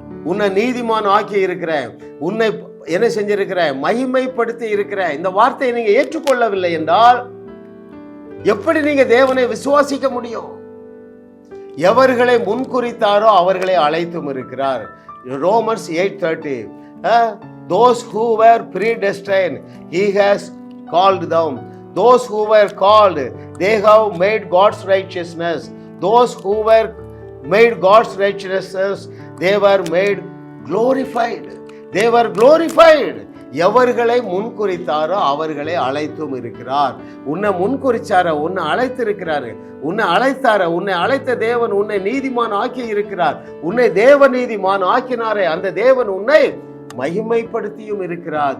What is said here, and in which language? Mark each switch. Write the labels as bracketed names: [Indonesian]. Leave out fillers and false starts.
[Tamil] உன்னை நீதிமான் ஆக்கி இருக்கிற, உன்னை என்ன செஞ்சிருக்கிற, மகிமைப்படுத்தி இருக்கிற. இந்த வார்த்தையை நீங்க ஏற்றுக்கொள்ளவில்லை என்றால் எப்படி நீங்க தேவனை விசுவாசிக்க முடியும்? எவர்களை முன்குறித்தாரோ அவர்களை அழைத்தும் இருக்கிறார். [English] Romans 8:30, those who were predestined he has called them. Those who were called, they have made God's righteousness. Those who were made God's righteousness, they were made glorified. They were glorified. [Tamil] எவர்களை முன்குறித்தாரோ அவர்களை அழைத்தும் இருக்கிறார். உன்னை முன்குறிச்சார, உன்னை அழைத்திருக்கிறாரு, உன்னை அழைத்தார, உன்னை அழைத்த தேவன் உன்னை நீதிமான் ஆக்கி இருக்கிறார். உன்னை தேவ நீதிமான் ஆக்கினாரே, அந்த தேவன் உன்னை மகிமைப்படுத்தியும் இருக்கிறார்.